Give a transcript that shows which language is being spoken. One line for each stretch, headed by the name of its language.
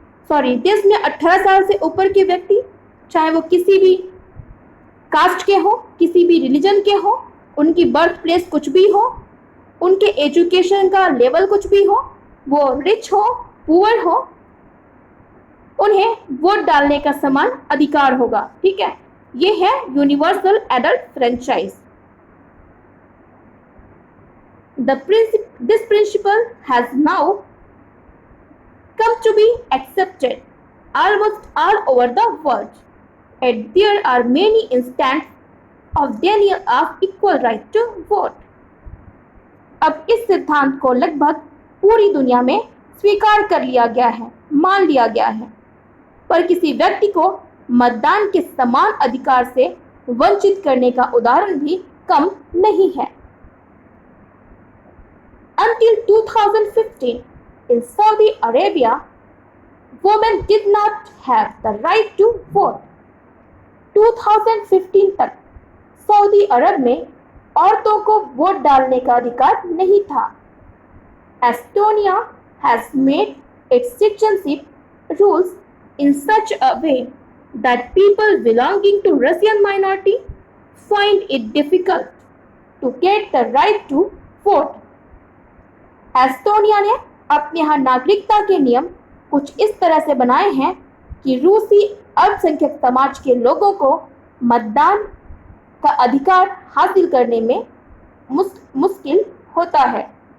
Hindi: देश में 18 साल से ऊपर के व्यक्ति, चाहे वो किसी भी कास्ट के हो, किसी भी रिलीजन के हो, उनकी बर्थ प्लेस कुछ भी हो, उनके एजुकेशन का लेवल कुछ भी हो, वो रिच हो पुअर हो, उन्हें वोट डालने का समान अधिकार होगा। ठीक है, ये है universal adult franchise.
English: This principle has now come to be accepted almost all over the world. And there are many instances of denial of equal right to vote.
Hindi: अब इस सिद्धांत को लगभग पूरी दुनिया में स्वीकार कर लिया गया है, मान लिया गया है, पर किसी व्यक्ति को मतदान के समान अधिकार से वंचित करने का उदाहरण भी कम नहीं है।
English: Until 2015, in Saudi Arabia, women did not have the right to vote.
Hindi: 2015 तक सऊदी अरब में औरतों को वोट डालने का अधिकार नहीं था।
English: Estonia has made its citizenship rules in such a way that people belonging to Russian minority find it difficult to get the right to vote.
Hindi: Estonia ने अपने यहाँ नागरिकता के नियम कुछ इस तरह से बनाए हैं कि रूसी अल्पसंख्यक समाज के लोगों को मतदान का अधिकार हासिल करने में मुश्किल होता है।